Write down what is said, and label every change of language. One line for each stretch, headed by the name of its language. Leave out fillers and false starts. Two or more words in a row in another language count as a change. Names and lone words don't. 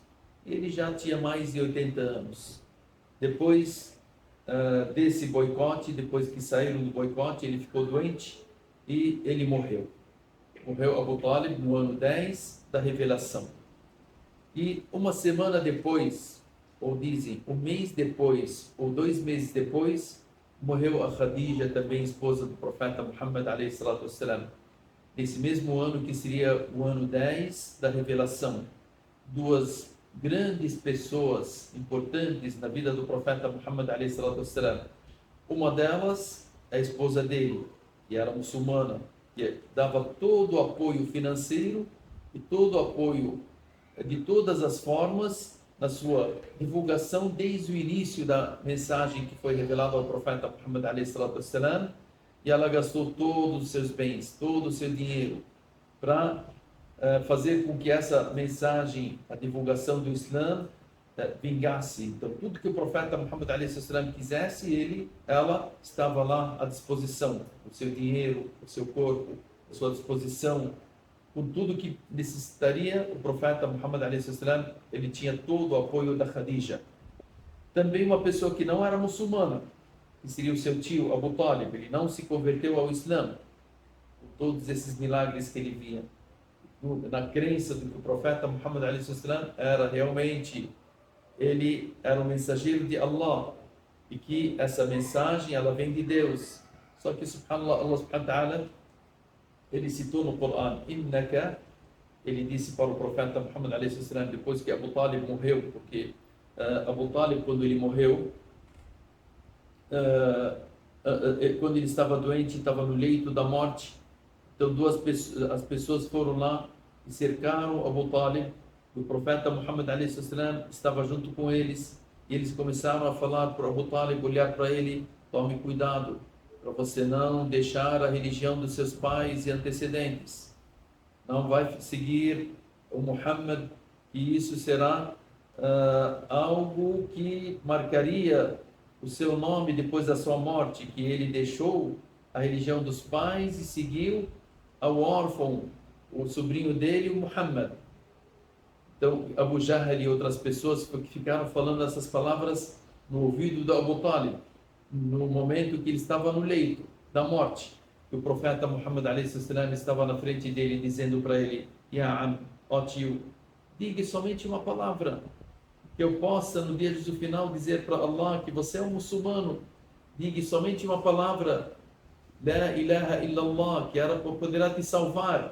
Portuguese: Ele já tinha mais de 80 anos. Depois desse boicote, depois que saíram do boicote, ele ficou doente e ele morreu. Morreu Abu Talib no ano 10 da revelação. E uma semana depois, ou dizem um mês depois, ou 2 meses depois, morreu a Khadija, também esposa do profeta Muhammad
Arabic: عليه الصلاة والسلام.
Portuguese: Nesse mesmo ano que seria o ano 10 da revelação. Duas grandes pessoas importantes na vida do profeta Muhammad
Arabic: عليه الصلاة والسلام.
Portuguese: Uma delas é a esposa dele, que era muçulmana, que dava todo o apoio financeiro e todo o apoio de todas as formas na sua divulgação desde o início da mensagem que foi revelada ao profeta Muhammad
Arabic: عليه الصلاة والسلام,
Portuguese: e ela gastou todos os seus bens, todo o seu dinheiro para fazer com que essa mensagem, a divulgação do Islã, vingasse. Então, tudo que o profeta Muhammad
Arabic: عليه سلم
Portuguese: quisesse, ela estava lá à disposição, o seu dinheiro, o seu corpo, a sua disposição, com tudo que necessitaria. O profeta Muhammad
Arabic: عليه سلم,
Portuguese: ele tinha todo o apoio da Khadija. Também uma pessoa que não era muçulmana, que seria o seu tio Abu Talib, ele não se converteu ao Islã, por todos esses milagres que ele via, na crença de que o profeta Muhammad
Arabic: عليه سلم
Portuguese: era realmente, ele era um mensageiro de Allah, e que essa mensagem ela vem de Deus. Só que subhanallah,
Arabic: الله سبحانه وتعالى,
Portuguese: ele citou no Coran, innaka, ele disse para o profeta Muhammad
Arabic: عليه سلم,
Portuguese: depois que Abu Talib morreu, porque Abu Talib, quando ele morreu, quando ele estava doente, estava no leito da morte, então as pessoas foram lá e cercaram Abu Talib. O profeta Muhammad
Arabic: عليه سلم
Portuguese: estava junto com eles, e eles começaram a falar para Abu Talib, olhar para ele: tome cuidado para você não deixar a religião dos seus pais e antecedentes, não vai seguir o Muhammad, que isso será algo que marcaria o seu nome depois da sua morte, que ele deixou a religião dos pais e seguiu ao órfão, o sobrinho dele, o Muhammad. Então, Abu Jahl e outras pessoas ficaram falando essas palavras no ouvido de Abu Talib, no momento que ele estava no leito da morte. E o profeta Muhammad
Arabic: عليه سلم
Portuguese: estava na frente dele, dizendo para ele:
Arabic: يا عم,
Portuguese: ó tio, diga somente uma palavra, que eu possa no dia do final dizer para Allah que você é um muçulmano. Diga somente uma palavra,
Arabic: لا إله إلا الله,
Portuguese: que poderá te salvar.